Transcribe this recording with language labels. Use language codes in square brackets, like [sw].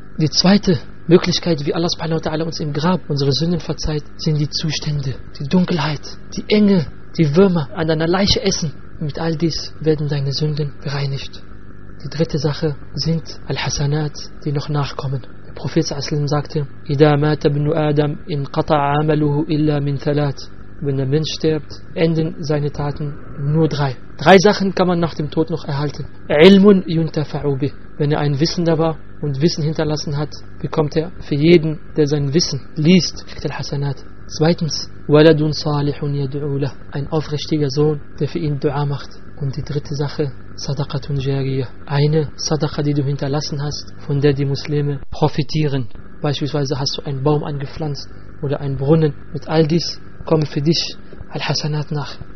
[de] Die zweite Möglichkeit, wie Allah subhanahu wa ta'ala uns im Grab unsere Sünden verzeiht, sind die Zustände, die Dunkelheit, die Enge, die Würmer an deiner Leiche essen. Mit all dies werden deine Sünden bereinigt. Die dritte Sache sind Al-Hasanat, die noch nachkommen. Der Prophet Aslam sagte, [ar] إِذَا مَاتَ بْنُ آدَمْ إِنْ قَطَعَ عَمَلُهُ إِلَّا مِنْ ثَلَاتِ. [de] Wenn der Mensch stirbt, enden seine Taten nur drei. Drei Sachen kann man nach dem Tod noch erhalten. [ar] عِلْمٌ يُنْتَفَعُ بِهِ. [de] Wenn er ein Wissender war und Wissen hinterlassen hat, bekommt er für jeden, der sein Wissen liest, Al-Hasanat. [ar] Zweitens, وَلَدٌ صَالِحٌ يَدْعُو لَهُ. [de] Ein aufrichtiger Sohn, der für ihn Dua macht. Und die dritte Sache, [ar] صَدَقَةٌ جَارِيَةٌ. [de] Eine Sadaqa, die du hinterlassen hast, von der die Muslime profitieren. Beispielsweise hast du einen Baum angepflanzt oder einen Brunnen. Mit all dies kommen für dich Al-Hasanat nach.